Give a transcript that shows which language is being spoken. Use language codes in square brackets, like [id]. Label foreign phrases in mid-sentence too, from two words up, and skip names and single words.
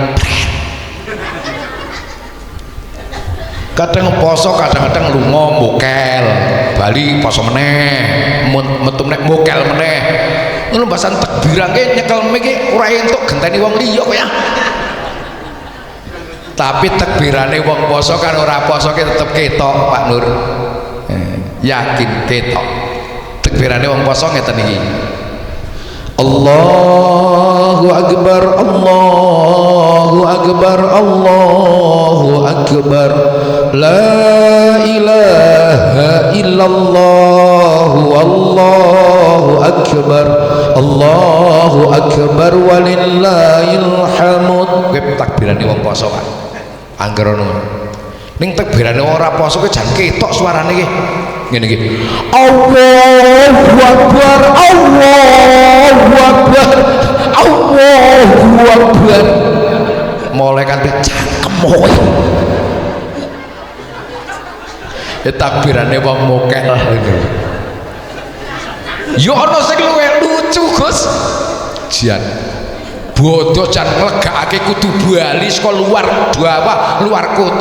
[jv] Kadang poso kadang-kadang lunga mokel bali poso meneh metu meneh mokel meneh ngono bahasan takbiran ki nyekel iki ora entuk genteni wong liya kok ya. Tapi takbirane wong poso kan ora poso ki tetep ketok Pak Nur. Yakin ketok. Takbirane wong poso ngeten iki. [ar] الله أكبر الله أكبر الله أكبر لا إله إلا الله والله أكبر الله أكبر ولله الحمد. [jv] Kuwi takbirane wong poso kan. Angger ngono. Ning takbirane ora poso ki jan ketok suarane iki. Ngene iki. [ar] الله أكبر الله أكبر الله أكبر. [jv] Malaikat cangkem kowe. Ya takbirane wong mokel ngono. Ya ana sing luwih lucu Gus. Jian. Bodho jan nglegakake kudu bali saka luar Jawa, luar kota.